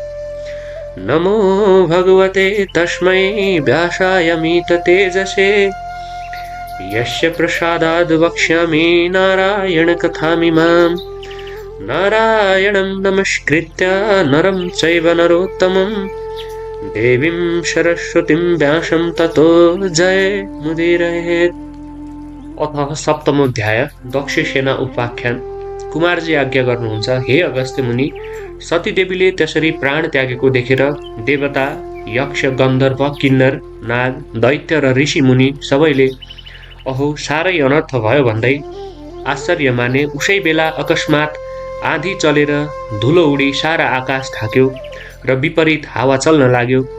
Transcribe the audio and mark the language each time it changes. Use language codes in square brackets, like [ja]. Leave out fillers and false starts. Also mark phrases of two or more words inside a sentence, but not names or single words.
[sa] नमो भगवते तस्मै व्यासायमिततेजसे यस्य प्रसादाद् वक्ष्यामि नारायणकथामिमाम्। नारायणं नमस्कृत्य नरं चैव नरोत्तमं देवीं सरस्वतीं व्यासं ततो जयमुदीरयेत्। अथ सप्तमोऽध्याय दक्षसेना उपाख्यान। [ne] कुमारजी आज्ञा गर्नुहुन्छ, हे अगस्त्य मुनि, सतीदेवीले त्यसरी प्राण त्यागेको देखेर देवता, यक्ष, गन्धर्व, किन्नर, नाग, दैत्य र ऋषि मुनि सबैले अहो साह्रै अनर्थ भयो भन्दै आश्चर्य माने। उसै बेला अकस्मात आँधी चलेर धुलो उडी सारा आकाश ढाक्यो र विपरीत हावा चल्न लाग्यो।